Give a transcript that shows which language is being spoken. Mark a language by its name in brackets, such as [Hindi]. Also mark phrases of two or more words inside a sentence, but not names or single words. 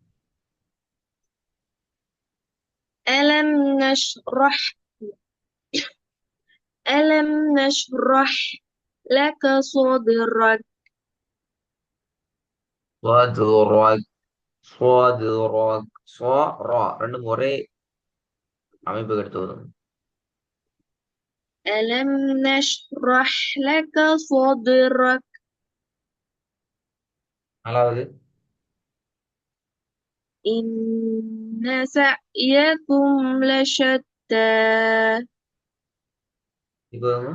[Arabic] ألم نشرح ألم نشرح لك صدرك [Tamil] ஸ்வதுரக் ஸ்வதுரக் ஸ்வ ரா ரெண்டும் ஒரே அமைப்பு எடுத்து வரும். [Arabic] ألم نشرح لك صدرك [Tamil] நாலாவது [Arabic] إن سعيكم لشتى [Tamil] இப்போ